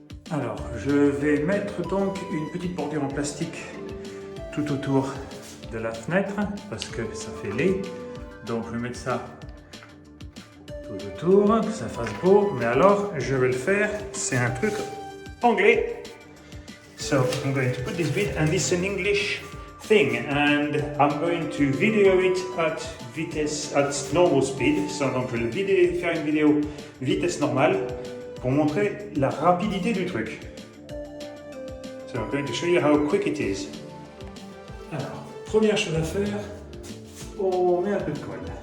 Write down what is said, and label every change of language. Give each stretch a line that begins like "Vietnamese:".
French: Alors, je vais mettre donc une petite bordure en plastique tout autour de la fenêtre parce que ça fait laid. Donc, je vais mettre ça tout autour, que ça fasse beau. Mais alors, je vais le faire, c'est un truc anglais.
English: So, I'm going to put this bit, and this is an English thing, and I'm going to video it at normal speed.
French: So, donc, je vais faire une vidéo vitesse normale pour montrer la rapidité du truc.
English: So I'm going to show you how quick it is.
French: Alors, première chose à faire, on met un peu de colle.